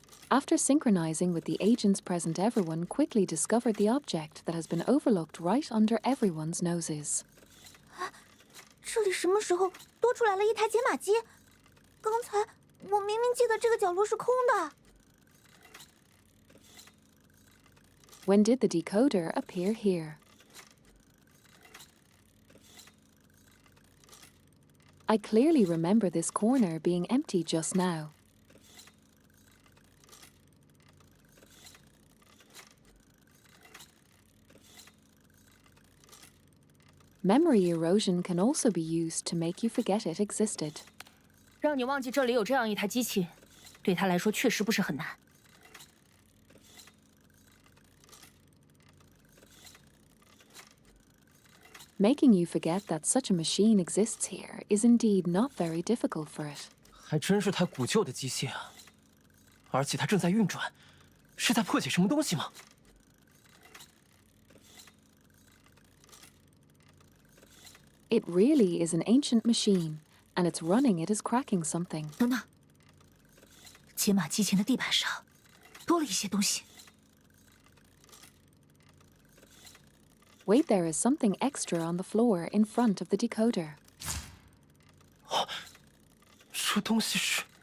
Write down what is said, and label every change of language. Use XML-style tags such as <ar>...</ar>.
<en>After synchronizing with the agents present, everyone quickly discovered the object that has been overlooked right under everyone's noses.</en> <zh>这里什么时候多出来了一台解码机？刚才我明明记得这个角落是空的。</zh> <en>When did the decoder appear here? I clearly remember this corner being empty just now. Memory erosion can also be used to make you forget it existed.</en> <zh>让你忘记这里有这样一台机器，对他来说确实不是很难。</zh> <en>Making you forget that such a machine exists here is indeed not very difficult for it.</en> <zh>还真是台古旧的机械啊！而且它正在运转，是在破解什么东西吗？</zh> <en>It really is an ancient machine, and it's running it is cracking something.</en> <zh>等等，解码机前的地板上多了一些东西。</zh> <en>Wait, there is something extra on the floor in front of the decoder.</en> <zh>这东西是……</zh>